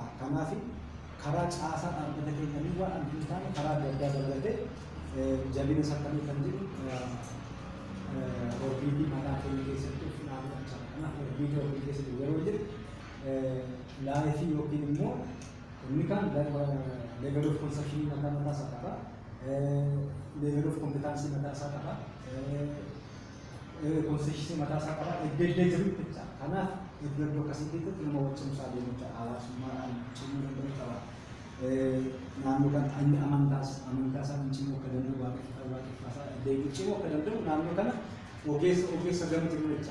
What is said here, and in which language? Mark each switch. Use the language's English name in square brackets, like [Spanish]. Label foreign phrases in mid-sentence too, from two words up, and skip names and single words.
[Oromo] Kanaaf karaa caasaa dhaabbata keenyanii waan adda hin taane karaa adda addaa dabalatee jabina sakkamii kan jedhu orbiitii mataa keenya keessatti of ilaaluu qabna. Kanaaf orbiitii keessatti yeroo jedhu laayifii yookiin immoo inni kan [English] level of consumption [Oromo] mataa isaa qaba, [English] level of competence [Oromo] mataa isaa qaba, constitution mataa isaa qaba, iddoo jiru jecha. Kanaaf iddoo akkasii keessatti nama wajjinsaa deemuudha hawaasummaadhaan cimuu danda'u qaba. Naannoo kan inni amantaa isaa cimuu akka danda'u waaqeffaasaa iddoo cimuu akka danda'u naannoo kana ogeessa gama jiru jecha.